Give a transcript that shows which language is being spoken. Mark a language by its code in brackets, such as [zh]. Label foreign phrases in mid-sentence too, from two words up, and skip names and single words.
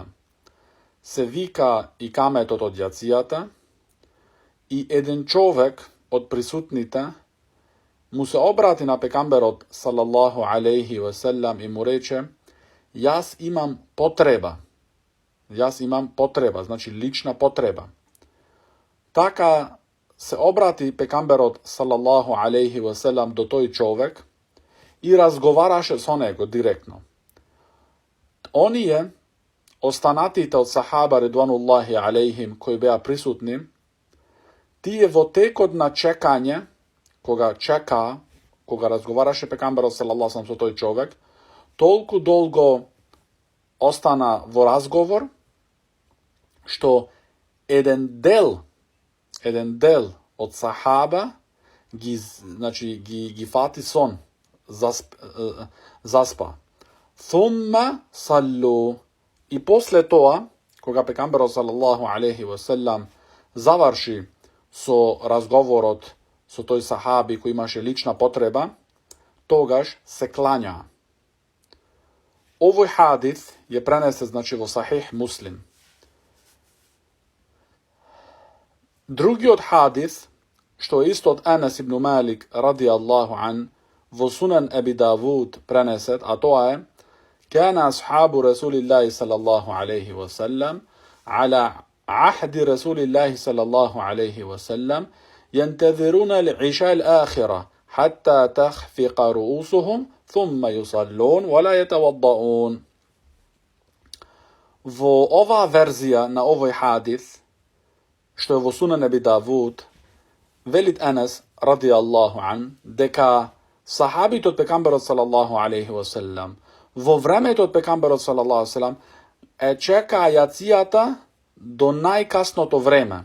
[mk] Се вика и каметот од јацијата, и еден човек од присутните му се обрати на пекамберот [ar] صلى الله عليه وسلم [mk] и му рече: јас имам потреба, значи лична потреба. Така се обрати пекамберот [ar] صلى الله عليه وسلم [mk] до тој човек и разговараше со него директно. Оние, останатите од сахаба [ar] رضوان الله عليهم, [mk] кои беа присутни, тие во текот на чекање, кога разговараше пекамберот [ar] صلى الله عليه [mk] со тој човек, толку долго остана во разговор, што еден дел од сахаба ги фати сон, заспа. [ar] ثم صلوا. [mk] И после тоа, кога пекамберот [ar] صلى الله عليه وسلم [mk] заврши со разговорот со тој сахаби кој имаше лична потреба, тогаш се клања. Овој хадис ја пренесе, значи, во Сахих Муслим. Другиот хадис, што е исто од Анас ибн Малик [ar] رضي الله عنه, [mk] во Сунан Аби Давуд пренесет, а тоа е: [ar] كان أصحاب رسول الله صلى الله عليه وسلم على عهد رسول الله صلى الله عليه وسلم ينتظرون العشاء الآخرة حتى تخفق رؤوسهم ثم يصلون ولا يتوضؤون. [mk] Во оваа верзија на овој хадис, што е во Сунан Аби Давуд, велит Анас [ar] رضي الله عنه [mk] дека сахабите од пекамберот [ar] صلى الله عليه وسلم [mk] во времето од пекамберот [ar] صلى الله عليه وسلم [mk] е чекаа јацијата до најкасното време.